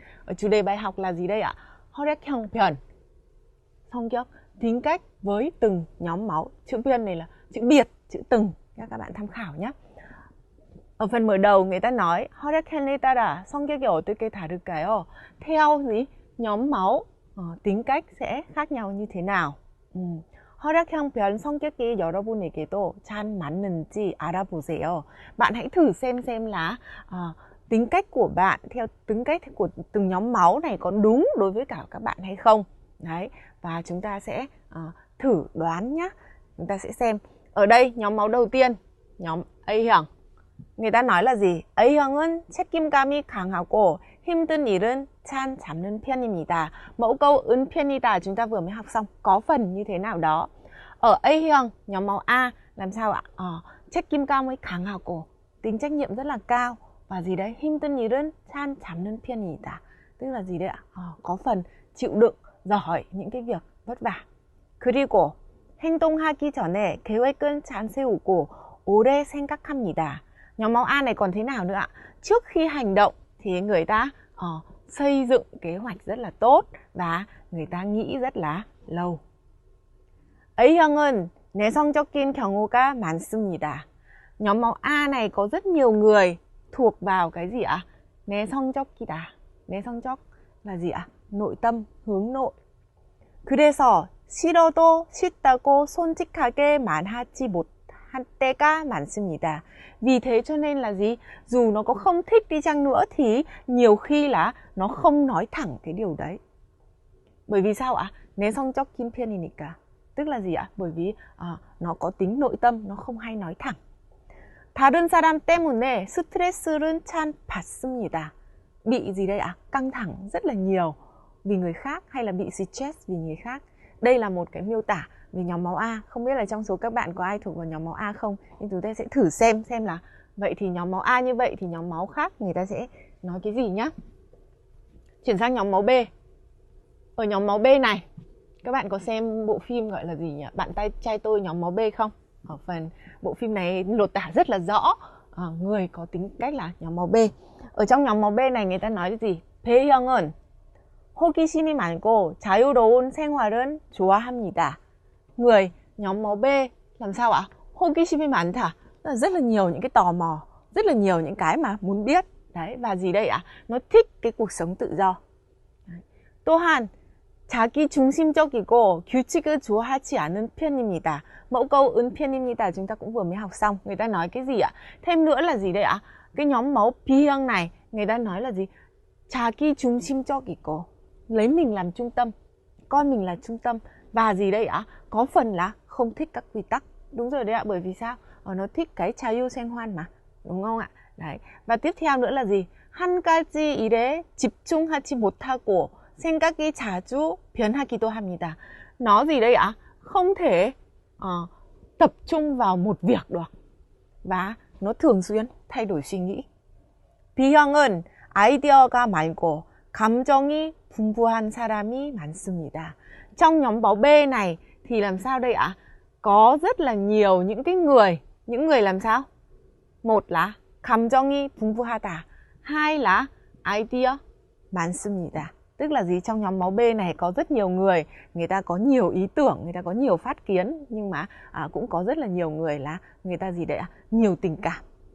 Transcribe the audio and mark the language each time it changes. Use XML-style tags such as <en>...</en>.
<vi>Ở chủ đề bài học là gì đây ạ?</vi> <ko>혈액형별, 성격,</ko> <vi>tính cách với từng nhóm máu. Chữ biên này là chữ biệt, chữ từng, các bạn tham khảo nhé. Ở phần mở đầu người ta nói</vi> <ko>혈액형에 따라 성격이 어떻게 다를까요?</ko> <vi>Theo gì? Nhóm máu, tính cách sẽ khác nhau như thế nào?</vi> <ko>혈액형별 성격이 여러분에게도 잘 맞는지 알아보세요.</ko> <vi>Bạn hãy thử xem là tính cách của bạn theo tính cách của từng nhóm máu này có đúng đối với cả các bạn hay không. Đấy, và chúng ta sẽ thử đoán nhé. Chúng ta sẽ xem. Ở đây nhóm máu đầu tiên, nhóm A형. người ta nói là gì?</vi> <ko>A형은 책임감이 강하고 힘든 일은 잘 잡는 편입니다.</ko> <vi>Mẫu câu</vi> <ko>은 편이다</ko> <vi>chúng ta vừa mới học xong, có phần như thế nào đó. Ở A형, nhóm máu A, làm sao ạ?</vi> <ko>책임감이 강하고,</ko> <vi>tính trách nhiệm rất là cao. Và gì đấy?</vi> <ko>힘든 일은 잘 잡는 편이다.</ko> <vi>Tức là gì đấy ạ? Có phần chịu đựng, giỏi những cái việc vất vả.</vi> <ko>그리고 행동하기 전에 계획은 잘 세우고 오래 생각합니다.</ko> <vi>Nhóm máu A này còn thế nào nữa ạ? Trước khi hành động thì người ta xây dựng kế hoạch rất là tốt và người ta nghĩ rất là lâu.</vi> <ko>A형은 내성적인 경우가 많습니다.</ko> <vi>Nhóm máu A này có rất nhiều người thuộc vào cái gì ạ?</vi> <ko>내성적이다. 내성적</ko> <vi>là gì ạ? Nội tâm, hướng nội.</vi> <ko>그래서 싫어도 싫다고 솔직하게 말하지 못할 때가 많습니다.</ko> <vi>Vì thế cho nên là gì? Dù nó có không thích đi chăng nữa thì nhiều khi là nó không nói thẳng cái điều đấy. Bởi vì sao ạ?</vi> <ko>내성적인 편이니까.</ko> <vi>Tức là gì ạ? Bởi vì nó có tính nội tâm, nó không hay nói thẳng.</vi> <ko>다른 사람 때문에 스트레스를 참 받습니다.</ko> <vi>Bị gì đây ạ? Căng thẳng rất là nhiều vì người khác, hay là bị stress vì người khác. Đây là một cái miêu tả về nhóm máu A. Không biết là trong số các bạn có ai thuộc vào nhóm máu A không? Nhưng chúng ta sẽ thử xem là Vậy thì nhóm máu A như vậy thì nhóm máu khác người ta sẽ nói cái gì nhá? Chuyển sang nhóm máu B. Ở nhóm máu B này, các bạn có xem bộ phim gọi là gì nhỉ? Bạn trai tôi nhóm máu B không? Ở phần bộ phim này lột tả rất là rõ người có tính cách là nhóm máu B. Ở trong nhóm máu B này người ta nói cái gì?</vi> <ko>B형은 호기심이 많고 자유로운 생활은 좋아합니다.</ko> <vi>Người nhóm máu B làm sao ạ?</vi> <ko>호기심이 많다.</ko> <vi>Rất là nhiều những cái tò mò, rất là nhiều những cái mà muốn biết. Đấy, và gì đây ạ? Nó thích cái cuộc sống tự do.</vi> <ko>또한 자기 중심적이고 규칙을 좋아하지 않은 편입니다.</ko> <vi>Mẫu câu</vi> <ko>은 편입니다</ko> <vi>chúng ta cũng vừa mới học xong. Người ta nói cái gì ạ? Thêm nữa là gì đây ạ? Cái nhóm máu B형 này, người ta nói là gì?</vi> <ko>자기 중심적이고,</ko> <vi>lấy mình làm trung tâm, coi mình là trung tâm. Và gì đây ạ? Có phần là không thích các quy tắc. Đúng rồi đấy ạ, bởi vì sao? Nó thích cái 자유생활 mà, đúng không ạ? Đấy. Và tiếp theo nữa là gì?</vi> <ko>한 가지 일에 집중하지 못하고 생각이 자주 변하기도 합니다.</ko> <vi>Nó gì đây ạ? Không thể tập trung vào một việc được. Và nó thường xuyên thay đổi suy nghĩ.</vi> <ko>B형은 아이디어가 많고 감정이 풍부한 사람이 많습니다.</ko> <vi>Trong nhóm máu B này thì làm sao đây ạ? Có rất là nhiều những người làm sao? Một là</vi> <ko>감정이 풍부하다,</ko> <vi>hai là</vi> <ko>idea 많습니다.</ko> <vi>Tức là gì? Trong nhóm máu B này có rất nhiều người ta có nhiều ý tưởng, người ta có nhiều phát kiến, nhưng mà cũng có rất là nhiều người là người ta gì đấy ạ? Nhiều tình cảm.</vi>